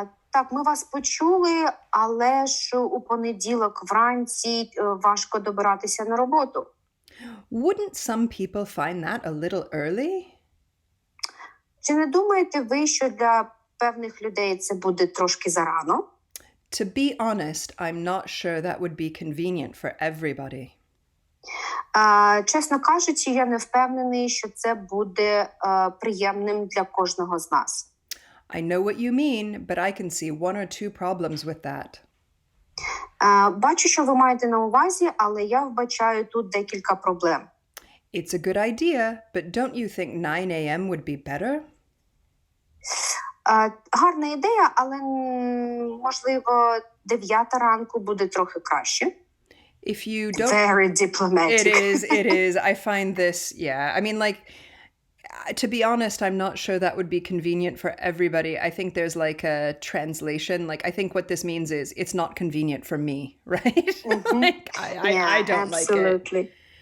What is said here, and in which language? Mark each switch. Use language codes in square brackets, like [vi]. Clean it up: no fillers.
[uk] Так, ми вас почули, але ж у понеділок вранці важко добиратися на роботу. [en] Wouldn't some people find that a little early? [uk] Чи не думаєте ви, що для певних людей це буде трошки зарано? [en] To be honest, I'm not sure that would be convenient for everybody. [uk] Чесно кажучи, я не впевнений, що це буде приємним для кожного з нас. [en] I know what you mean, but I can see 1 or 2 problems with that. [uk] Бачу, що ви маєте на увазі, але я вбачаю тут декілька проблем. [en] It's a good idea, but don't you think 9 a.m. would be better? [uk] Гарна ідея, але, можливо, 9 ранку буде трохи краще. [en] If you don't... Very diplomatic. It is. I find this, yeah. I mean, like, to be honest, I'm not sure that would be convenient for everybody. I think there's like a translation. Like, I think what this means is it's not convenient for me, right? Like, I don't like it. Absolutely.